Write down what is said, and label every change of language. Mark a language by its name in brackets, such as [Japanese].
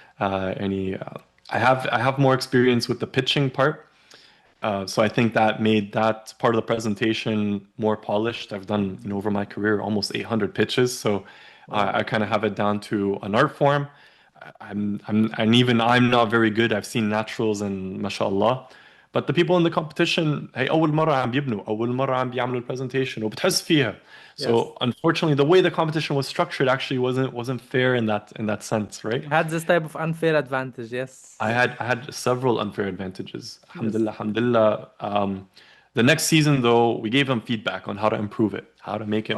[English] يعني I have more experience with the pitching part. So I think that made that part of the presentation more polished. I've done, Mhm. over my career, almost 800 pitches. So Wow. I kind of have it down to an art form. And even I'm not very good. I've seen naturals and mashallah. But the people in the competition, [Arabic] هي أول مرة عم بيبنوا، أول مرة عم بيعملوا البرزنتيشن وبتحس فيها. [English] Yes. So unfortunately, the way the competition was structured actually wasn't fair in that sense, right? You had this type of unfair advantage. I Yes. had I had several unfair advantages. Yes. Alhamdulillah, alhamdulillah. The next season, though, we gave them feedback on how to improve it, how to make it